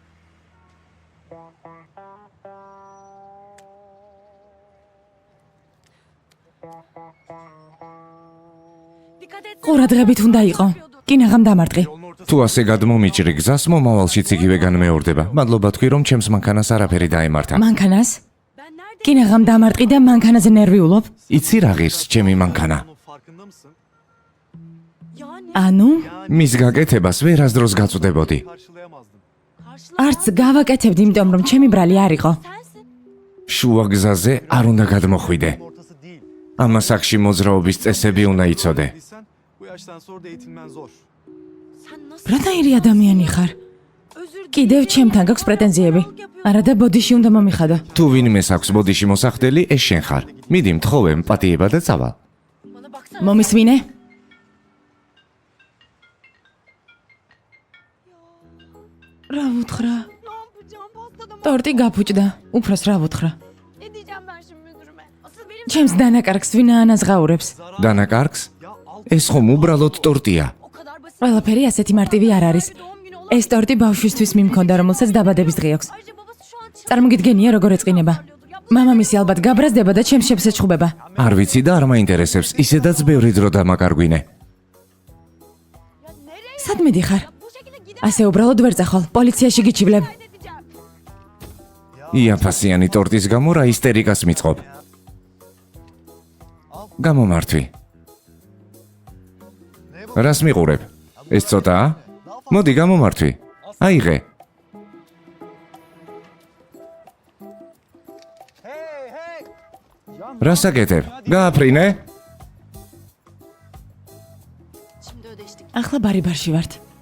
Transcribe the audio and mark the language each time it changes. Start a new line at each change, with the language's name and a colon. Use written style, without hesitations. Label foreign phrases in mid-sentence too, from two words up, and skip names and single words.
Georgian: ყურადღებით უნდა იყო. კინაღამ დამარტყი. თუ ასე გადმომიჭრი გზას, მომავალშიც იგივე განმეორდება. მადლობა თქვი, რომ ჩემს მანქანას არაფერი დაემართა. მანქანას? კინაღამ დამარტყი და მანქანაზე ნერვიულობ? იცი რა ღირს ჩემი მანქანა?
Turkish: Farkında mısın?
Georgian: ანუ, მის გაკეთებას ვერასდროს გაწვდებოდი. Karşılayamazdım. არც გავაკეთებდი, იმიტომ რომ ჩემი ბრალი არ იყო. შუა გზაზე არ უნდა გადმოხვიდე.
Turkish: Ortası değil.
Georgian: ამ ასაკში მოძრაობის წესები უნდა იცოდე.
Turkish: Bilsen bu yaştan sonra da eğitilmen zor. Sen nasıl
Georgian: რატაირი ადამიანი ხარ? კიდევ ჩემთან გაქვს პრეტენზიები. არა და ბოდიში უნდა მომიხადო. თუ ვინმეს აქვს ბოდიში მოსახდელი, ეს შენ ხარ. მიდი მთხოვე პატიება და წავალ.
Turkish: bana baksana.
Georgian: მომისმინე? რა ვუთხრა?
Turkish: Ne yapacağım? Pastada mı?
Georgian: ტორტი გაფუჭდა. უფროს რა ვუთხრა?
Turkish: Ne diyeceğim ben şimdi müdürüme? Asıl benim
Georgian: ჩემს დანაკარგს ვინ ანაზღაურებს? დანაკარგს?
Turkish: Ya al
Georgian: ეს ხომ უბრალოდ ტორტია.
Turkish: o kadar basit.
Georgian: ყველაფერი ასეთი მარტივი არ არის.
Turkish: Doğum günü olur.
Georgian: ეს ტორტი ბავშვისთვის მიმქონდა, რომელსაც დაბადების დღე აქვს.
Turkish: Ayrıca babası şu an çılgın
Georgian: წარმოგიდგენია როგორ ეწყინება. მამამისი ალბათ გაბრაზდება და ჩემს შეფს ეჩხუბება. არ ვიცი და არ მაინტერესებს, ისედაც ბევრი დრო დამაკარგვინე. სად მიდიხარ?
Turkish: bu şekilde gider
Georgian: ასე უბრალოდ ვერ წახვალ. პოლიციაში გიჩივლებ. edeceğim. იაფასიანი ტორტის გამო რა ისტერიკას მიწყობ. გამომართვი. რას მიყურებ? ეს ცოტაა? მოდი გამომართვი. აიღე. რას აკეთებ? გააფრინე?
Turkish: Şimdi ödeştik.
Georgian: ახლა ბარიბარში ვართ.